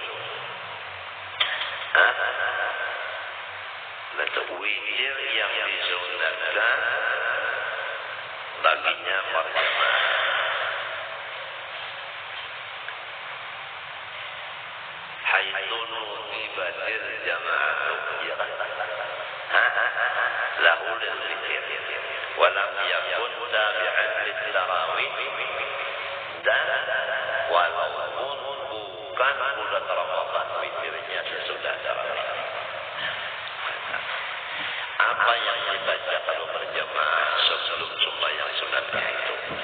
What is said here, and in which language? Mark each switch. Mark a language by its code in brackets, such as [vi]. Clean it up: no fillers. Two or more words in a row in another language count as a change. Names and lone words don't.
[id] Witir yang disunatkan baginya berjamaah. [ar] حيث نسبت الجماعة له للوتر ولم يكن تابعا للتراويح, [id] dan walaupun bukan bulan Ramadan witirnya sesudah tarawih. Apa yang dibaca kalau berjamaah sebelum sembahyang sunatnya itu?